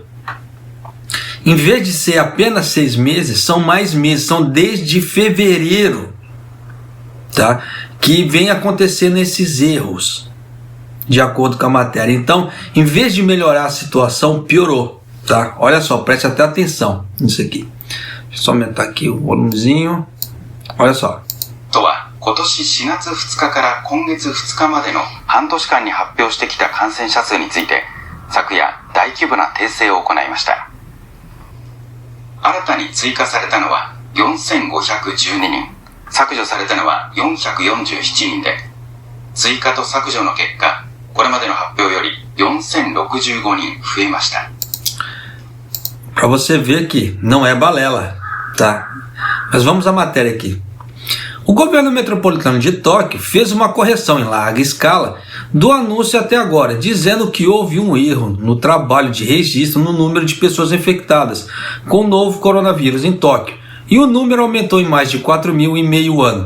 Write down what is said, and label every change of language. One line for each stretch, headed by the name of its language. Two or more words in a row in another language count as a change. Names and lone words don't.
Portuguese: Em vez de ser apenas 6 meses, são mais meses, são desde fevereiro, tá? Que vem acontecendo esses erros, de acordo com a matéria. Então, em vez de melhorar a situação, piorou, tá? Olha só, preste até atenção nisso aqui. Deixa eu só aumentar aqui o volumezinho. Olha só.
Japanese: 今年4月2日から今月2日までの半年間に発表してきた感染者数について昨夜大規模な訂正を行いました。新たに追加されたのは4512人、削除されたのは447人で、追加と削除の結果、これまでの発表より4065人増えました。
Portuguese: Para você ver que não é balela, tá? Mas vamos à matéria aqui. O governo metropolitano de Tóquio fez uma correção em larga escala do anúncio até agora, dizendo que houve um erro no trabalho de registro no número de pessoas infectadas com o novo coronavírus em Tóquio, e o número aumentou em mais de 4 mil em meio ano.